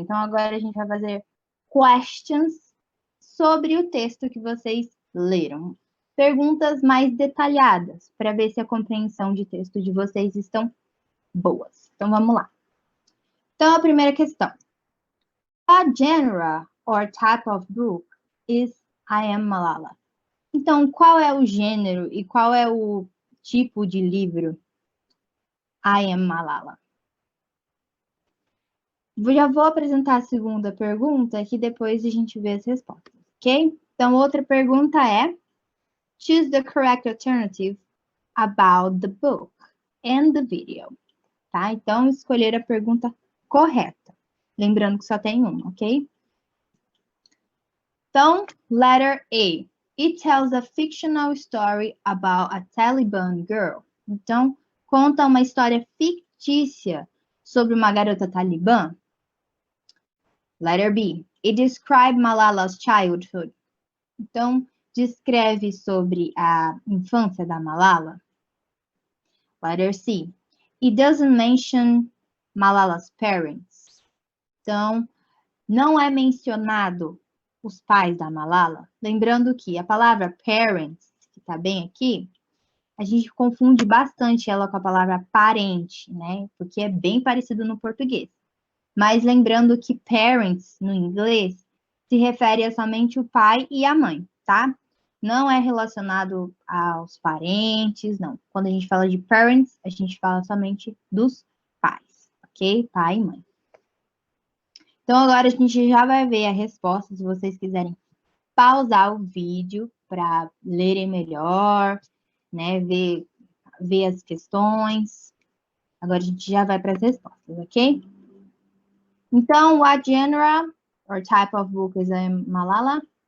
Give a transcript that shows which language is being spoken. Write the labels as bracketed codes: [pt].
[pt] Então, agora a gente vai fazer questions sobre o texto que vocês leram. Perguntas mais detalhadas, para ver se a compreensão de texto de vocês estão boas. Então, vamos lá. Então, a primeira questão. [en] What genre or type of book is I Am Malala? [pt] Então, qual é o gênero e qual é o tipo de livro I Am Malala? Já vou apresentar a segunda pergunta, que depois a gente vê as respostas, ok? Então, outra pergunta é: [en] choose the correct alternative about the book and the video. [pt] Tá? Então, escolher a pergunta correta. Lembrando que só tem uma, ok? Então, letter A. [en] It tells a fictional story about a Taliban girl. [pt] Então, conta uma história fictícia sobre uma garota talibã. [en] Letter B. It describes Malala's childhood. [pt] Então, descreve sobre a infância da Malala. [en] Letter C. It doesn't mention Malala's parents. [pt] Então, não é mencionado os pais da Malala. Lembrando que a palavra parents, que está bem aqui, a gente confunde bastante ela com a palavra parente, né? Porque é bem parecido no português. Mas lembrando que parents, no inglês, se refere a somente o pai e a mãe, tá? Não é relacionado aos parentes, não. Quando a gente fala de parents, a gente fala somente dos pais, ok? Pai e mãe. Então, agora a gente já vai ver a resposta, se vocês quiserem pausar o vídeo para lerem melhor, né? Ver as questões. Agora a gente já vai para as respostas, ok? [en] Então, what genre or type of book is a Malala?